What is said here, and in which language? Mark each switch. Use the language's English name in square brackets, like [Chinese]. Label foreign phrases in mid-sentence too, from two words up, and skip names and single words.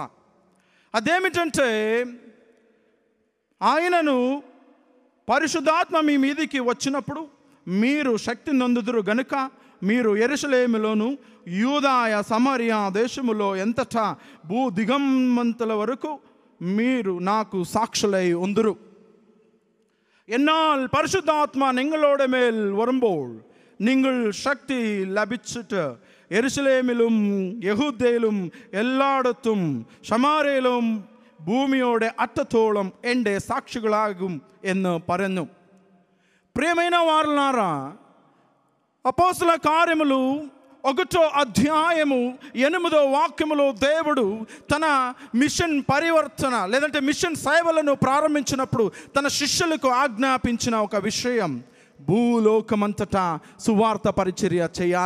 [Telugu] అదేమిటంటే, ఆయనను పరిశుద్ధాత్మ మీ మీదికి వచ్చినప్పుడు మీరు శక్తి నొందుదురు గనుక మీరు యెరూషలేములోను యూదాయ సమరయ దేశములో ఎంతటా భూ దిగమంతుల వరకు మీరు నాకు సాక్షులై ఉందురు. [Malayalam] എന്നാൽ പരിശുദ്ധാത്മ നിങ്ങളോട് മേൽ വരുമ്പോൾ നിങ്ങൾ ശക്തി ലഭിച്ചിട്ട് യെരുശലേമിലും യഹൂദയിലും എല്ലായിടത്തും ശമാരയിലും ഭൂമിയുടെ അറ്റത്തോളം എൻ്റെ സാക്ഷികളാകും എന്ന് പറഞ്ഞു. [Telugu] ప్రియమైన వారులారా, అపోస్తల కార్యములు 1వ అధ్యాయము 8వ వాక్యములో దేవుడు తన మిషన్ పరివర్తన లేదంటే మిషన్ సేవలను ప్రారంభించినప్పుడు తన శిష్యులకు ఆజ్ఞాపించిన ఒక విషయం, భూలోకమంతటా సువార్త పరిచర్య చేయాల.